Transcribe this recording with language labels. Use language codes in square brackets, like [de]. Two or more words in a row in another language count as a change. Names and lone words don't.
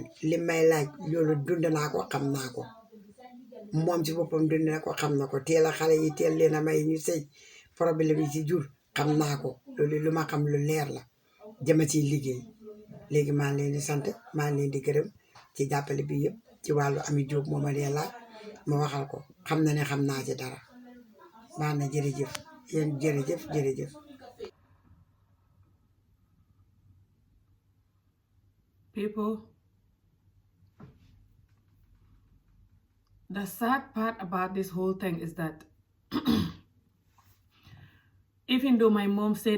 [wo] li may laaj loolu dund naa ko xam naa ko moom ci boppam dund na ko xam na ko teel a xale yi teel leen a may ñu sëy problème yi ci jur xam naa ko loolu lu ma xam lu leer la jëma ciy liggéey léegi maa ngi leen di sant maa ngi leen di gërëm ci jàppale bi yëpp ci wàllu Ami Jóob moo ma dee laaj ma waxal ko xam na ne xam naa ci dara baax na jërëjëf yéen jërëjëf [en] People, the sad part about this whole thing is that even though my mom said